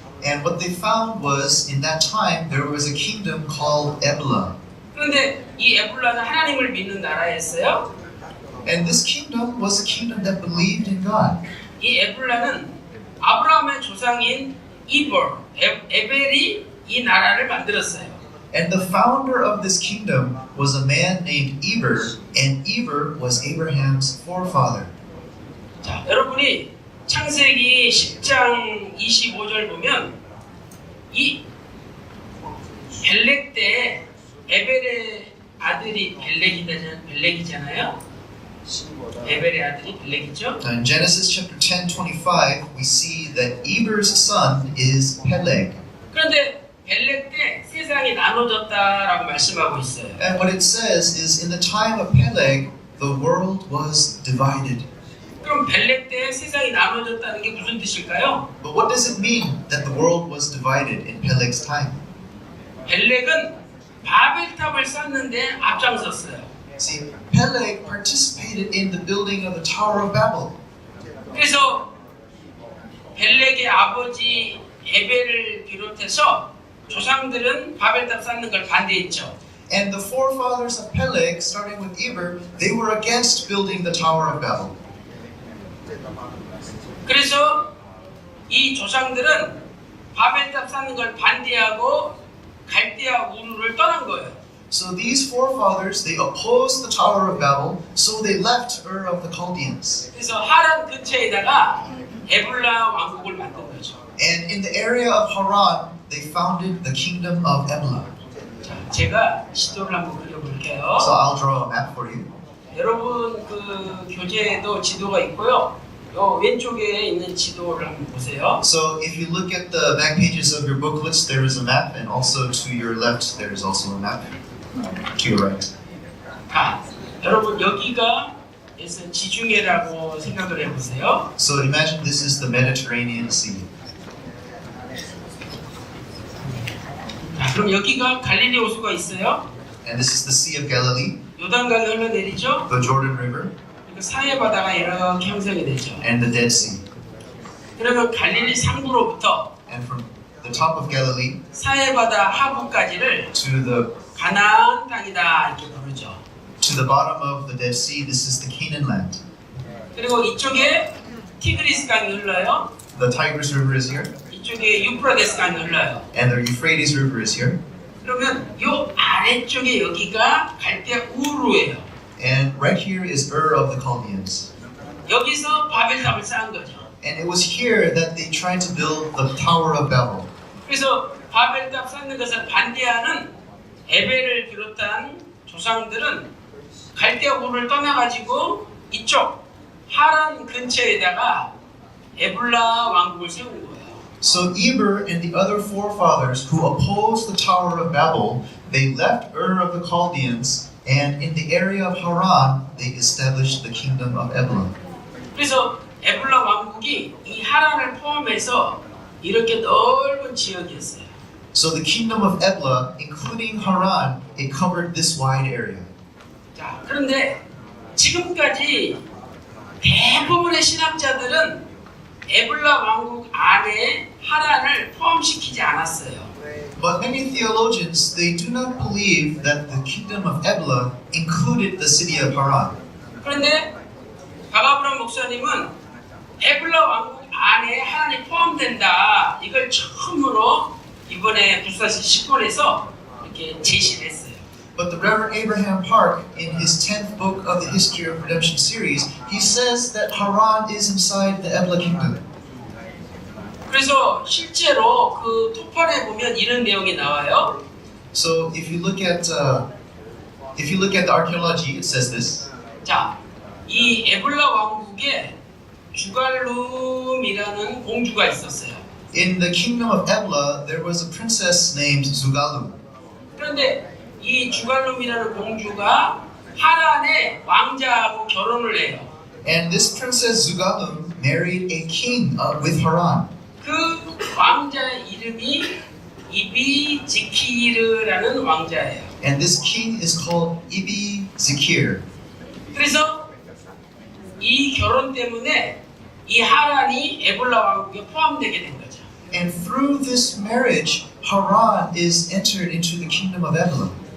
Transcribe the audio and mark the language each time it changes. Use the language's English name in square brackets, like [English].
[English] And what they found was, in that time, there was a kingdom called Ebla. [Korean] 그런데 이 에불라는 하나님을 믿는 나라였어요. [English] And this kingdom was a kingdom that believed in God. [Korean] 이 에불라는 아브라함의 조상인 에벨이 이 나라를 만들었어요. [English] And the founder of this kingdom was a man named Eber, and Eber was Abraham's forefather. [Korean] 자, 여러분이 창세기 10장 25절 보면 이 벨렉 때 에벨의 아들이 벨렉이잖아요. 에벨의 아들이 벨렉이죠. [English] Now in Genesis chapter 10:25, we see that Eber's son is Peleg. [Korean] 그런데 벨렉 때 세상이 나눠졌다라고 말씀하고 있어요. [English] And what it says is, in the time of Peleg, the world was divided. [Korean] 그럼 벨렉 때 세상이 나눠졌다는 게 무슨 뜻일까요? [English] But what does it mean that the world was divided in Peleg's time? [Korean] 벨렉은 바벨탑을 쌓는데 앞장섰어요. [English] See, Peleg participated in the building of the Tower of Babel. [Korean] 그래서 벨렉의 아버지 에벨을 비롯해서 조상들은 바벨탑 쌓는 걸 반대했죠. [English] And the forefathers of Peleg, starting with Eber, they were against building the Tower of Babel. [Korean] 그래서 이 조상들은 바벨탑 쌓는 걸 반대하고 갈대아 우르를 떠난 거예요. [English] So these forefathers, they opposed the Tower of Babel, so they left Ur of the Chaldeans. [Korean] 그래서 하란 근처에다가 에불라 왕국을 만든 거죠. [English] And in the area of Haran, they founded the kingdom of Ebla. [Korean] 자, 제가 지도를 한번 그려볼게요. [English] So I'll draw a map for you. [Korean] 여러분 그 교재에도 지도가 있고요. 요 왼쪽에 있는 지도를 한번 보세요. [English] So if you look at the back pages of your booklets, there is a map, and also to your left, there is also a map. To your right. [Korean] 자, 여러분 여기가 그래서 지중해라고 생각을 해보세요. [English] So imagine this is the Mediterranean Sea. [Korean] 자, 그럼 여기가 갈릴리 호수가 있어요. [English] And this is the Sea of Galilee, [Korean] 요단강이 흘러내리죠. [English] the Jordan River, [Korean] 그리고 사해 바다가 이렇게 형성이 되죠. [English] and the Dead Sea. [Korean] 그러면 갈릴리 상부로부터 [English] And from the top of Galilee [Korean] 사해 바다 하부까지를 [English] to the [Korean] 가나안 땅이다 이렇게 부르죠. [English] bottom of the Dead Sea, this is the Canaan land. [Korean] 그리고 이쪽에 티그리스 강이 흘러요. [English] The Tigris River is here, [Korean] 이쪽에 유프라데스 강이 흘러요. [English] and the Euphrates River is here. [Korean] 그러면 요 아래쪽에 여기가 갈대아 우르예요. [English] And right here is Ur of the Chaldeans. [Korean] 여기서 바벨탑을 쌓은 거죠. [English] And it was here that they tried to build the Tower of Babel. [Korean] 그래서 바벨탑 쌓는 것을 반대하는 에벨을 비롯한 조상들은 갈대아 우르를 떠나가지고 이쪽 하란 근처에다가 에불라 왕국을 세운 거예요. [English] So Eber and the other forefathers who opposed the Tower of Babel, they left Ur of the Chaldeans, and in the area of Haran, they established the kingdom of Ebla. [Korean] 그래서 에불라 왕국이 이 하란을 포함해서 이렇게 넓은 지역이었어요. [English] So the kingdom of Ebla, including Haran, it covered this wide area. [Korean] 자, 그런데 지금까지 대부분의 신학자들은 에불라 왕국 안에 하란을 포함시키지 않았어요. [English] But many theologians, they do not believe that the kingdom of Ebla included the city of Haran. [Korean] 그런데 박아브람 목사님은 에불라 왕국 안에 하란이 포함된다. 이걸 처음으로 이번에 불사시 10권에서 이렇게 제시를 했어요. [English] But the Reverend Abraham Park, in his 10th book of the History of Redemption series, he says that Haran is inside the Ebla kingdom. [Korean] 그래서 실제로 그 토판에 보면 이런 내용이 나와요. [English] So if you look at the archaeology, it says this. [Korean] 자, 이 에불라 왕국에 주갈룸이라는 공주가 있었어요. [English] In the kingdom of Ebla, there was a princess named Zugalum. [Korean] 그런데 이 주갈룸이라는 공주가 하란의 왕자하고 결혼을 해요. [English] And this princess Zugalum married a king with Haran. [Korean] 그 왕자의 이름이 이비지키르라는 왕자예요. [English] And this king is called Ibi Zikir. [Korean] 그래서 이 결혼 때문에 이 하란이 에볼라 왕국에 포함되게 된 거죠. [English] And through this marriage, Haran is entered into the kingdom of Ebla.